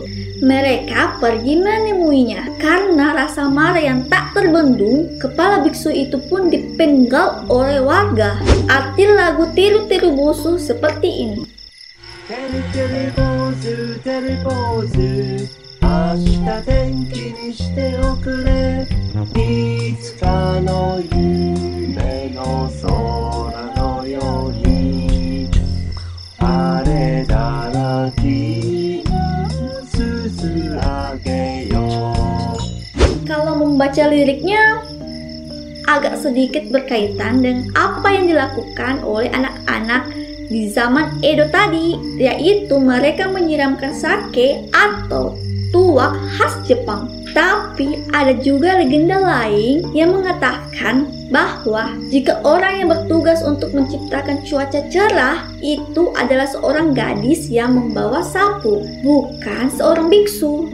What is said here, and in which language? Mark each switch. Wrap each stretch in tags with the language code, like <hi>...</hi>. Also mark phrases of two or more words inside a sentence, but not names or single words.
<id>Mereka pergi menemuinya. Karena rasa marah yang tak terbendung, kepala biksu itu pun dipenggal oleh warga. Arti lagu Tiru-tiru Bosu seperti ini.</id> <ja>てるてる坊主, 明日天気にしておくれ。いつかの夢の空のように晴れたら金すすあげよう。</ja> <id>Kalau membaca liriknya agak sedikit berkaitan dengan apa yang dilakukan oleh anak-anak di zaman Edo tadi, yaitu mereka menyiramkan sake atau tuak khas Jepang. Tapi ada juga legenda lain yang mengatakan bahwa jika orang yang bertugas untuk menciptakan cuaca cerah itu adalah seorang gadis yang membawa sapu, bukan seorang biksu.</id>